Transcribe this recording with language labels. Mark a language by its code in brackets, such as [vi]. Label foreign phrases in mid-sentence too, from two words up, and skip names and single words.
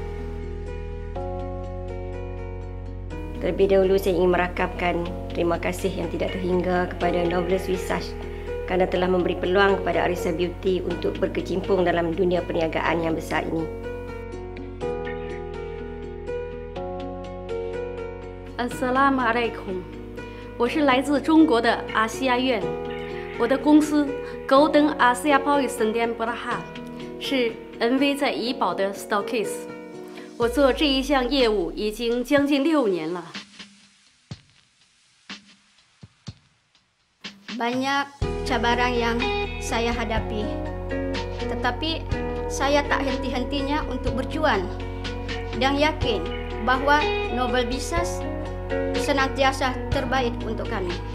[ms] Terlebih dahulu saya ingin merakamkan terima kasih yang tidak terhingga kepada Novel Visage kerana telah memberi peluang kepada Arisa Beauty untuk berkecimpung dalam dunia perniagaan yang besar ini. Assalamualaikum， [zh] 我是来自中国的阿西亚院，我的公司 Golden Asia Power Sdn Bhd 是 NV 在怡保的 Stockist， 我做这一项业务已经将近6年了。 [ms] Banyak cabaran yang saya hadapi, tetapi saya tak henti-hentinya untuk berjuang dan yakin bahawa Novel Visage senantiasa terbaik untuk kami.